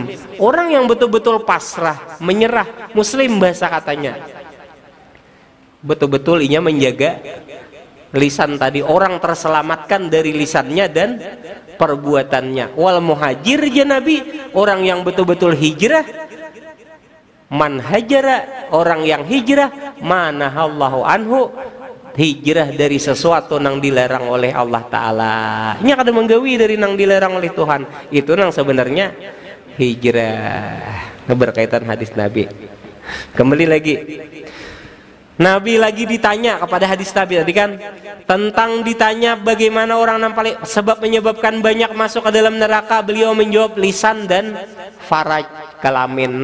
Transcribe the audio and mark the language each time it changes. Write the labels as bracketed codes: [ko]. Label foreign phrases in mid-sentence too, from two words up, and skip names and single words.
[id] Orang yang betul-betul pasrah, menyerah, muslim bahasa katanya. Betul-betul inya menjaga lisan tadi, orang terselamatkan dari lisannya dan perbuatannya. [ar] Wal muhajir [id] ya Nabi, orang yang betul-betul hijrah. [ar] Man hajara, [id] orang yang hijrah, [ar] manahallahu anhu, [id] hijrah dari sesuatu nang dilarang oleh Allah Ta'ala. [bjn] Nya kada menggawi dari nang dilarang oleh Tuhan. Itu nang sebenarnya hijrah. [id] Berkaitan hadis Nabi. Kembali lagi, Nabi lagi ditanya kepada hadis Nabi tadi kan, tentang ditanya bagaimana orang nampali sebab menyebabkan banyak masuk ke dalam neraka. Beliau menjawab lisan dan faraj, kelamin.